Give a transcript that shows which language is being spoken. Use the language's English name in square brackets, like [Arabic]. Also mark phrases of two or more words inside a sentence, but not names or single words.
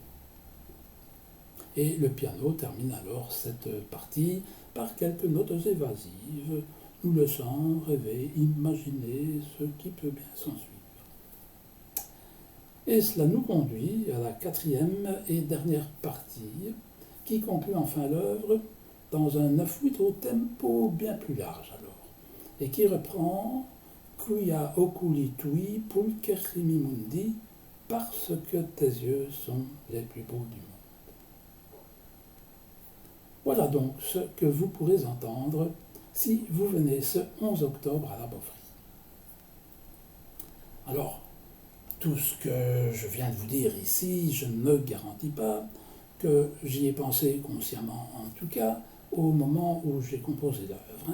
[French] Et le piano termine alors cette partie par quelques notes évasives, nous laissant rêver, imaginer ce qui peut bien s'ensuivre. Et cela nous conduit à la quatrième et dernière partie, qui conclut enfin l'œuvre dans un 9/8 au tempo bien plus large alors, et qui reprend [Latin] Quia oculi tui pulcherrimi mundi, [French] parce que tes yeux sont les plus beaux du monde. Voilà donc ce que vous pourrez entendre si vous venez ce 11 octobre à la Beauvry. Alors, tout ce que je viens de vous dire ici, je ne garantis pas que j'y ai pensé consciemment, en tout cas au moment où j'ai composé l'œuvre.